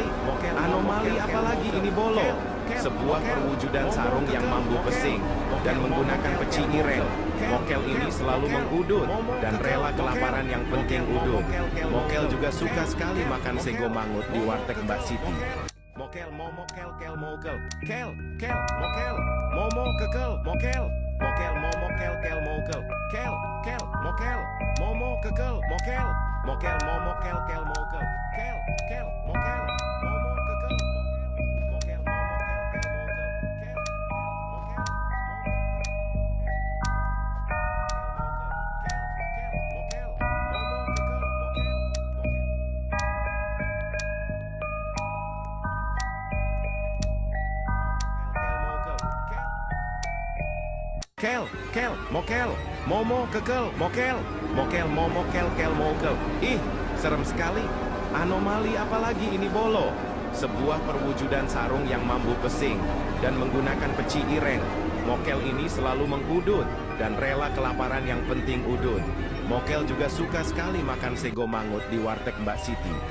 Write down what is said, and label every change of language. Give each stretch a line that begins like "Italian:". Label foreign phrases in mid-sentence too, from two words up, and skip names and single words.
Indonesian: Anomali apalagi ini bolo? Sebuah perwujudan sarung yang mampu pesing dan menggunakan peci ireng. Mokel ini selalu mengudut dan rela kelaparan yang penting udut. Mokel juga suka sekali makan
Javanese: sego mangut
Indonesian: di warteg Mbak Siti. Mokel momo kel kel mokel, kel mokel, momo kekel mokel, mokel momo kel kel mokel, kel mokel, momo kekel mokel, mokel momo kel kel mokel, kel mokel, momo kekel mokel, mokel momo kel kel mokel, kel mokel, momo kel mokel, momo kekel mokel, mokel momo kel kel mokel. Ih, serem sekali. Anomali apalagi ini bolo? Sebuah perwujudan sarung yang mampu pesing dan menggunakan peci ireng. Mokel ini selalu mengudut dan rela kelaparan yang penting udut. Mokel juga suka sekali makan
Javanese: sego mangut
Indonesian: di warteg Mbak Siti.